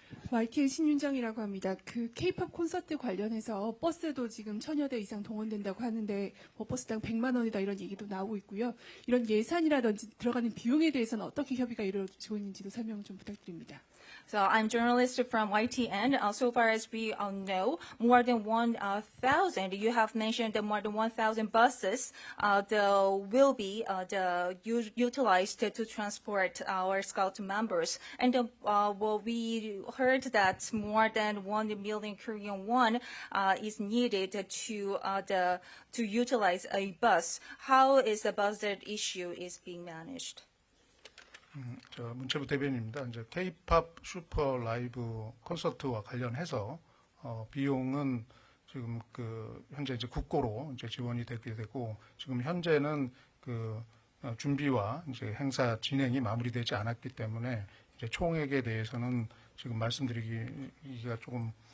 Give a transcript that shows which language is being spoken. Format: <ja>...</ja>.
<ko>YTN 신윤정이라고 합니다. 그 K-pop 콘서트 관련해서 버스도 지금 1000여 대 이상 동원된다고 하는데 버스당 100만 원이다 이런 얘기도 나오고 있고요. 이런 예산이라든지 들어가는 비용에 대해서는 어떻게 협의가 이루어지고 있는지도 설명 좀 부탁드립니다.</ko> <en>So I'm journalist from YTN. So far as we know, more than 1,000. You have mentioned that more than 1,000 buses will be utilized to transport our Scout members. And we heard that more than 1 million Korean won is needed to utilize a bus. How is the budget issue is being managed?</en> <ko>저 문체부 대변인입니다. 이제 K-pop 슈퍼 라이브 콘서트와 관련해서 비용은 지금 현재 이제 국고로 이제 지원이 되게 되고 지금 현재는 준비와 이제 행사 진행이 마무리되지 않았기 때문에 이제 총액에 대해서는 지금 말씀드리기가 조금</ko>